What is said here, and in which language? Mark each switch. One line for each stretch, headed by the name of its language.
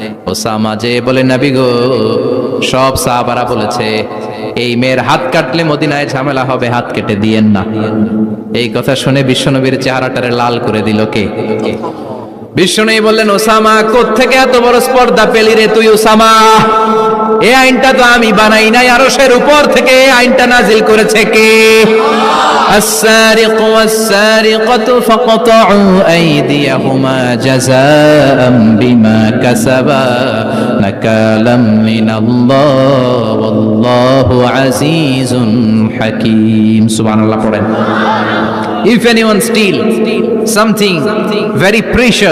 Bangla: Osama যে বলে, নবী গো, সব সাহাবারা বলেছে এই মেয়ের হাত কাটলে মদিনায় ঝামেলা হবে, হাত কেটে দিয়েন না। এই কথা শুনে বিশ্বনবীর চেহারাটারে লাল করে দিল কে? বিশ্বনবী বললেন, ওসামা কোত্থেকে এত বড় স্পর্ধা পেলি রে তুই ওসামা? এই আইনটা তো আমি বানাই নাই, আরশের উপর থেকে এই আইনটা নাজিল করেছে কে?
Arabic: السارق والسارقة فاقطعوا أيديهما جزاء بما كسبا نكالا من الله والله عزيز حكيم. سبحان الله.
English: If anyone steal something very precious